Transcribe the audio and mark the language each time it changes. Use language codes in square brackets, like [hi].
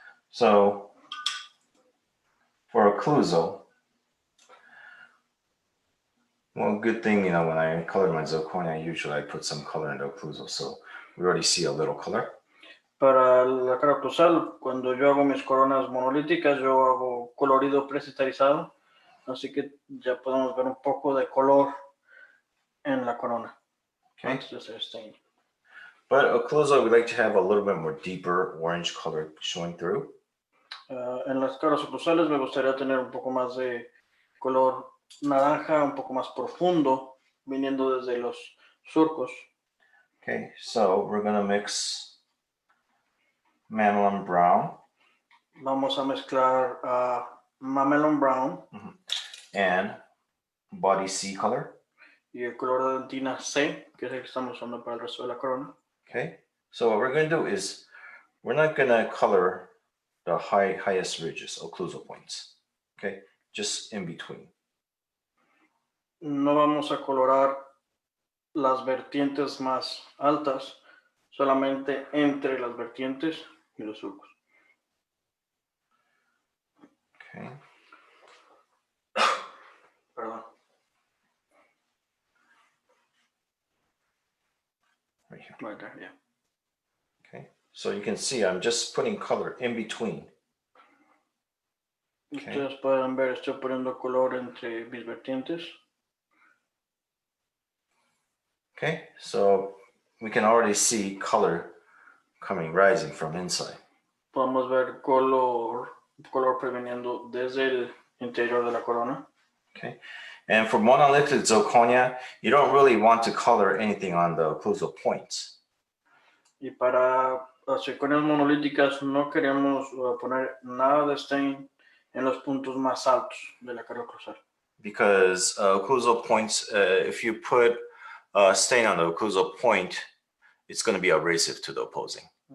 [en] So for occlusal, well, good thing, you know, when I color my zirconia, usually I put some color in the occlusal. So we already see a little color. [es] Para la cara oclusal, cuando yo hago mis coronas monolíticas, yo hago colorido precitarizado. Así que ya podemos ver un poco de color en la corona. [en] Okay. [es] Antes de hacer stain. [en] But occlusal, we like to have a little bit more deeper orange color showing through. [es] En las caras oclusales me gustaría tener un poco más de color naranja, un poco más profundo, viniendo desde los surcos. [en] Okay, so we're going to mix mamelon brown. [es] Vamos a mezclar mamelon brown [en] And body C color. [es] y el color de dentina C, que es el que estamos usando para el resto de la corona. [en] Okay, so what we're going to do is we're not going to color the highest ridges, occlusal points. Okay, just in between. [es] No vamos a colorar las vertientes más altas, solamente entre las vertientes y los surcos. [en] Okay. [es] Perdón. [en] Right here. Right there, yeah. Okay, so you can see I'm just putting color in between. Okay. [es] Ustedes pueden ver, estoy poniendo color entre mis vertientes. [en] Okay, so we can already see color rising from inside. [es] Podemos ver color proveniendo desde el interior de la corona. [en] Okay, and for monolithic zirconia, you don't really want to color anything on the occlusal points. [es] Y para las zirconias monolíticas no queremos poner nada de stain en los puntos más altos de la cara oclusal. [en] Because occlusal points, if you put stain on the occlusal point, it's going to be abrasive to the opposing.